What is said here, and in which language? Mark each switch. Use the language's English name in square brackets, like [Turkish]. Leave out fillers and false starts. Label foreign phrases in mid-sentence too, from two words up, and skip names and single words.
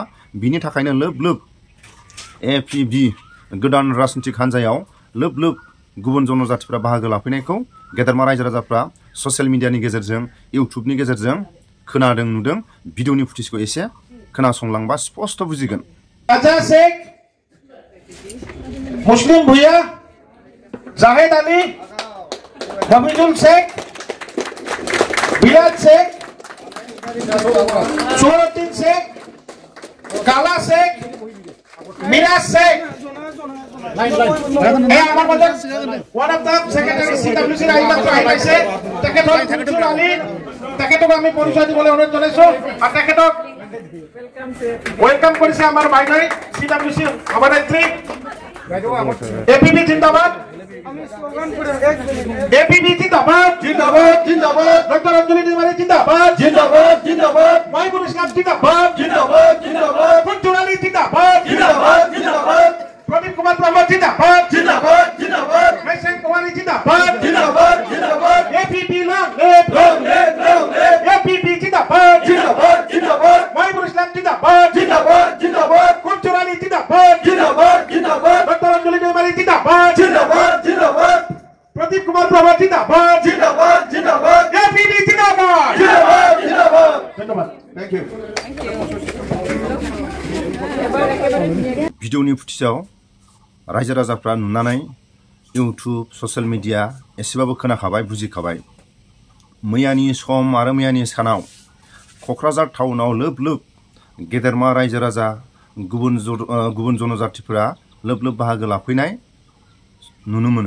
[Bodo] बिनि थाखायनो लोब लोब APB गोदान राजनितिक हान्जायाव लोब लोब गुबुन जनजातिफ्रा बाहागो लाफैनायखौ गेदेरमा रायजो राजाफ्रा ससियेल मिडियानि गेजेरजों इउटुबनि गेजेरजों खोनादों नुदों। भिडिअनि फुटेजखौ एसे खोनासंलांबा स्पष्ट बुजिगोन। राजा शेख, मुस्लिम भुया, जाहेद अली, हमीदुल शेख, बिलाल शेख, सुहरुद्दीन शेख, काला शेख, मिराज शेख, [English] one of the secretary [Assamese] CWC রাইমাত্র আইছে তেখেতক মুনসুর আলী তেখেতক আমি পরিচয় দিবলৈ অনুৰোধ জনাইছো আৰু তেখেতক ওয়েলকাম কৰিছে আমাৰ বাইনাৰী CWC সভানেত্ৰী APB জিন্দাবাদ APB জিন্দাবাদ জিন্দাবাদ জিন্দাবাদ ডক্টর অঞ্জলি নির্মালী জিন্দাবাদ জিন্দাবাদ জিন্দাবাদ মাইবুল ইসলাম জিন্দাবাদ জিন্দাবাদ জিন্দাবাদ মুনসুর [Hindi] আলী জিন্দাবাদ জিন্দাবাদ জিন্দাবাদ प्रदीप कुमार प्रमोद जिंदाबाद जिंदाबाद जिंदाबाद मैसेन कुमारी जिंदाबाद जिंदाबाद जिंदाबाद APB [English] long live [Hindi] APB जिंदाबाद जिंदाबाद जिंदाबाद माइबुल इस्लाम जिंदाबाद जिंदाबाद जिंदाबाद कुंचुरानी जिंदाबाद जिंदाबाद जिंदाबाद डॉक्टर अंजलि निर्मली जिंदाबाद जिंदाबाद जिंदाबाद प्रदीप कुमार प्रमोद जिंदाबाद जिंदाबाद जिंदाबाद APB जिंदाबाद जिंदाबाद जिंदाबाद धन्यवाद [English] thank you [Bodo] भिडिअनि फुटेजाव रायजो राजाफ्रा नुनानै इउटुब ससियेल मिडिया एसेबाबो खोनाखाबाय बुजिखाबाय। मैयानि सम आरो मैयानि सानाव क'क्राझार टाउनाव लोब लोब गेदेरमा रायजो राजा गुबुन जनजातिफोरा लोब लोब बाहागो लाफैनाय नुनो मोनो।